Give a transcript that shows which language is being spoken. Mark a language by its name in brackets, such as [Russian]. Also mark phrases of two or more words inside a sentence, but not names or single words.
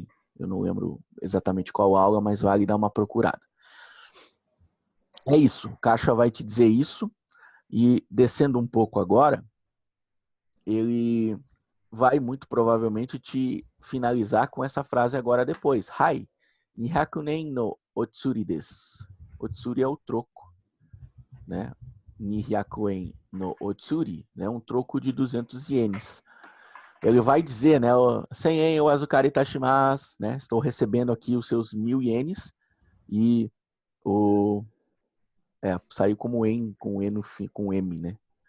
[Portuguese] Eu não lembro exatamente qual aula, mas vale dar uma procurada. É isso, o Caixa vai te dizer isso, e descendo um pouco agora, ele vai muito provavelmente te finalizar com essa frase agora depois. [Japanese] はい、二百円のお釣りです. [Portuguese] Otsuri é o troco, né? [Japanese] 二百円のお釣り, [Portuguese] né? Um troco de 200 ienes. Ele vai dizer, né? [Japanese] 100円お預かりいたします, [Portuguese] né? Estou recebendo aqui os seus 1000 ienes e saiu como en, com E no fim, com M, né?